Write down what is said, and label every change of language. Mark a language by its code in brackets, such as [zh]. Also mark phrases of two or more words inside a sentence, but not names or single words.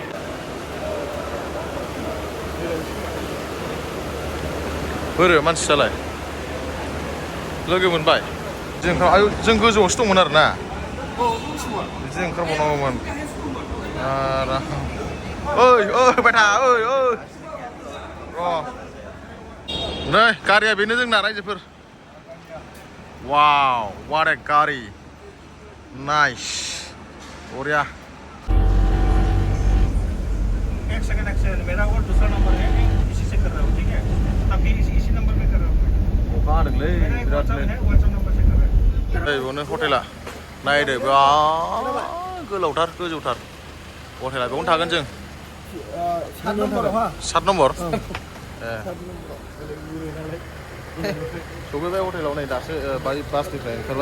[brx] बोरो मानसियालाय लोगो मोनबाय जों गोजौआवसो दंमोन आरो ना बिदि ओंखारबावनांगौमोन ओइ बायथा ओइ र' नै गारिया बेनो जोंना रायजोफोर [en] wow what a [brx] गारि नाइस बरिया [hi] एक सेकंड मेरा और दूसरा नंबर है इसी से कर रहा हूँ ठीक है तभी इसी नंबर पे कर रहा हूँ [brx] अखा हादोंलै बिरादनो [hi] व्हाट्सएप नंबर से कर रहा हूँ [brx] नै बेयावनो हटेला नायदो बिराद गोलावथार गोजौथार हटेला बेयावनो थागोन जों 7 नम्बर सफैबाय हटेलाव नै दासो बासनिफ्राय ओंखारबाय